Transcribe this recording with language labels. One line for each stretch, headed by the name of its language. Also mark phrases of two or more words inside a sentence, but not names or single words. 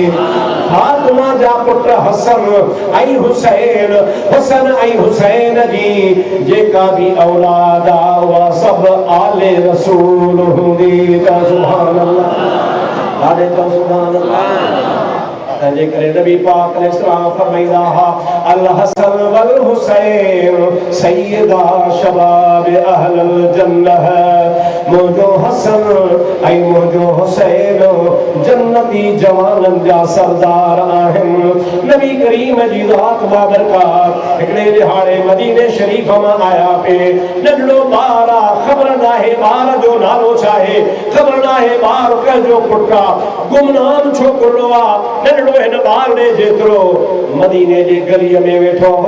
Sindhi: फातिमा जा पुट हसन ऐं हुसैन, हसन ऐं हुसैन जी जेका भी औलाद आहे उहा सभु आले रसूल हूंदी। त
Arabic: سبحان الله,
Sindhi: आले त
Arabic: سبحان الله.
Sindhi: तंहिंजे करे नबी पाक अलैहिस्सलाम फरमाईंदा हा
Arabic: الحسن والحسين سيدا شباب أهل الجنة,
Sindhi: मुंहिंजो हसन ऐं मुंहिंजो हुसैन जन्नती जवाननि जा सरदार आहिनि। नबी करीम जी ज़ात बाबरकात हिकिड़े दिहाड़े मदीने शरीफ मां आया पे, नंढड़ो ॿार आहे, ख़बर नाहे ॿार जो नालो छा आहे, ख़बर नाहे ॿार कंहिंजो पुटु आहे, गुमनाम छोकिरो आहे, हिन ॿार ॾे जेतिरो मदीने जी गलीअ में वेठो हो।